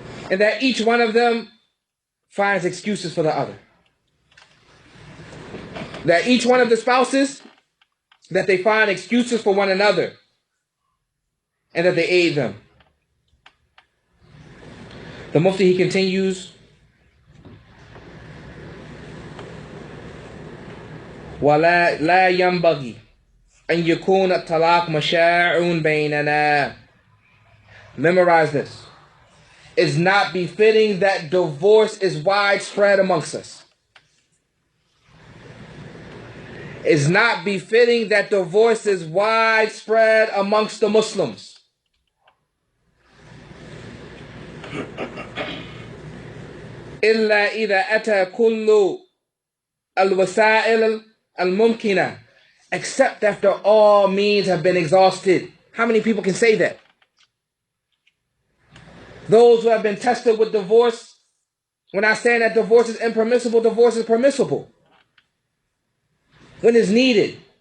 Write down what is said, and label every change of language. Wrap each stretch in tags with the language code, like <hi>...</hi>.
<en>And that each one of them finds excuses for the other. That each one of the spouses, that they find excuses for one another. And that they aid them. The Mufti, he continues,</en> <ar>وَلَا يَنْبَغِي أَنْ يَكُونَ الطَّلَاقُ مَشَاعٌ بَيْنَنَا.</ar> <en>Memorize this. It's not befitting that divorce is widespread amongst us. It's not befitting that divorce is widespread amongst the Muslims.</en> <ar>إلا إذا أتى كل الوسائل الممكنة.</ar> <en>Except after all means have been exhausted. How many people can say that? Those who have been tested with divorce, we're not saying that divorce is impermissible, divorce is permissible. When it's needed.</en>